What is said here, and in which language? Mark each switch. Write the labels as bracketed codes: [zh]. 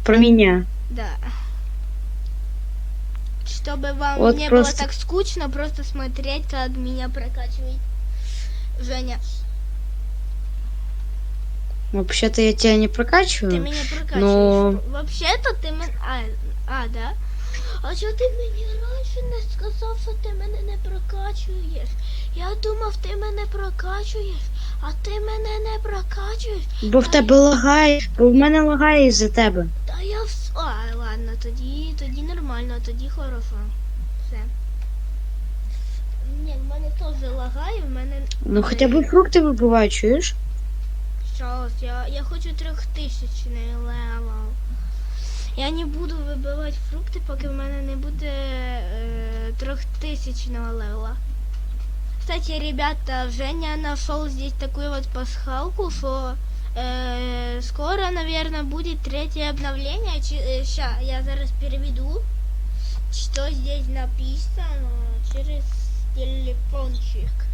[ru] Про меня. Да. Чтобы вам вот не просто... было так скучно, просто смотреть, как меня прокачивает Женя. Вообще-то я тебя не прокачиваю. Ты меня прокачиваешь. Но... Вообще-то ты меня... да? [uk] А що ти мені раніше не сказав, що ти мене не прокачуєш? Я думав, ти мене прокачуєш, а ти мене не прокачуєш. Бо в тебе лагає, бо в мене лагає із-за тебе. Та я ладно, тоді нормально, тоді хорошо. Все. Ні, в мене теж лагає, в мене... Ну хоча б фрукти вибивай, чуєш? Щас, я хочу 3000 левел. Я не буду вибивати фрукти, поки в мене не буде 3000 левела. [ru] Кстати, ребята, Женя нашел здесь такую вот пасхалку, что скоро, наверное, будет третье обновление. Ща, я зараз переведу, что здесь написано через телефончик.